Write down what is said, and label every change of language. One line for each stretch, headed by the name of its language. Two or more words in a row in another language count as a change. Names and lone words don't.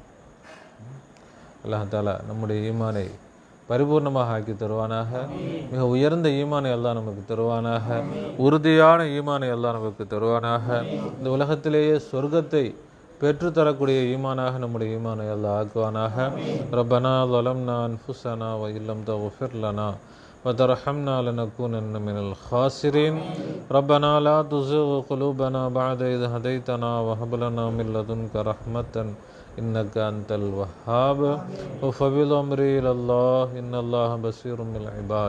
Tamil: அல்லாஹ் தஆலா நம்முடைய ஈமானை பரிபூர்ணமாக ஆக்கி தருவானாக. மிக உயர்ந்த ஈமானை அல்லாஹ் நமக்கு தருவானாக. உறுதியான ஈமானை அல்லாஹ் நமக்கு தருவானாக. இந்த உலகத்திலேயே சொர்க்கத்தை பெற்றுத்தரக்கூடிய ஈமானாக நம்முடைய ஈமானை அல்லாஹ் ஆக்குவானாக.
Arabic: ரப்பனா ظلمنا أنفسنا وإن لم تغفر لنا وترحمنا لنكونن من الخاسرين. ربنا لا تزغ قلوبنا بعد إذ هديتنا وهب لنا من لدنك رحمة إنك أنت الوهاب. وفوض أمري إلى الله إن الله بصير بالعباد.